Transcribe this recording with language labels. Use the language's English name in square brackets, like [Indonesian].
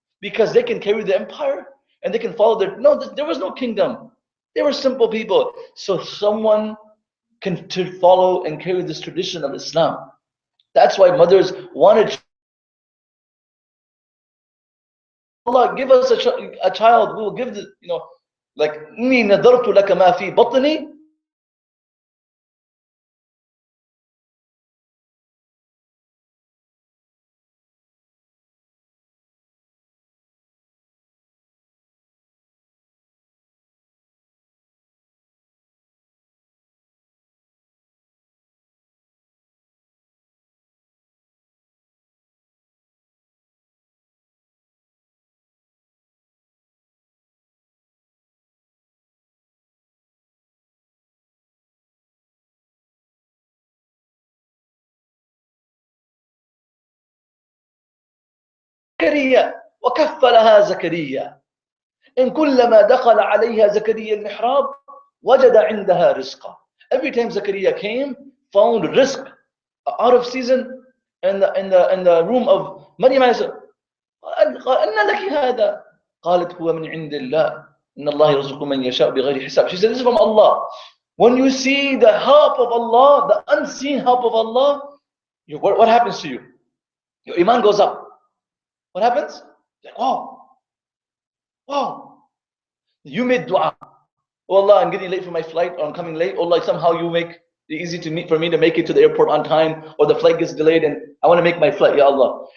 [English] Because they can carry the empire and they can follow there was no kingdom. They were simple people. So someone can to follow and carry this tradition of Islam. That's why mothers wanted, Allah, give us a child. We will give the, like, [Arabic] إِنِّي نَذَرْتُ لَكَ مَا فِي بَطْنِي زكريا وكفلها زكريا إن كلما دخل عليها زكريا المحراب وجد عندها رزقا. [English] Every time Zakaria came, found rizq out of season in the room of Maryam. [Arabic] قال أن لك هذا؟ قالت هو من عند الله إن الله يرزق من يشاء بغير حساب. [English] She said, this is from Allah. When you see the help of Allah, the unseen help of Allah, what happens to you? Your iman goes up. What happens? Like, wow. You made dua. Oh Allah, I'm getting late for my flight, or I'm coming late. Oh Allah, somehow you make it easy for me to make it to the airport on time, or the flight gets delayed and I want to make my flight, Ya Allah.